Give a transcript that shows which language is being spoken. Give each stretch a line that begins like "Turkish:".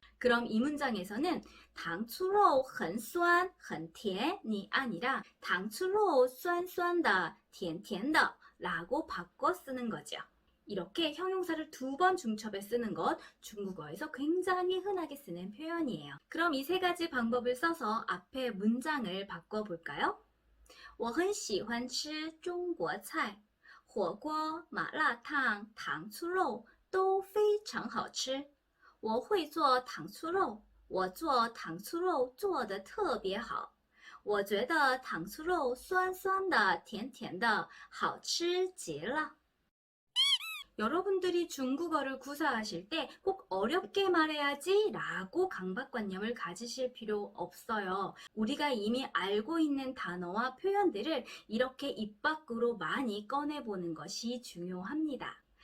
Korean: 그럼 이 문장에서는
Chinese: 糖醋肉很酸很甜
Korean: 이 아니라
Chinese: 糖醋肉酸酸的甜甜的
Korean: 라고 바꿔 쓰는 거죠. 이렇게 형용사를 두 번 중첩해 쓰는 것 중국어에서 굉장히 흔하게 쓰는 표현이에요. 그럼 이 세 가지 방법을 써서 앞에 문장을 바꿔볼까요?
Chinese: 我很喜欢吃中国菜，火锅、麻辣烫、糖醋肉都非常好吃。我会做糖醋肉，我做糖醋肉做得特别好。我觉得糖醋肉酸酸的、甜甜的，好吃极了。
Korean: 여러분들이 중국어를 구사하실 때 꼭 어렵게 말해야지 라고 강박관념을 가지실 필요 없어요. 우리가 이미 알고 있는 단어와 표현들을 이렇게 입 밖으로 많이 꺼내보는 것이 중요합니다.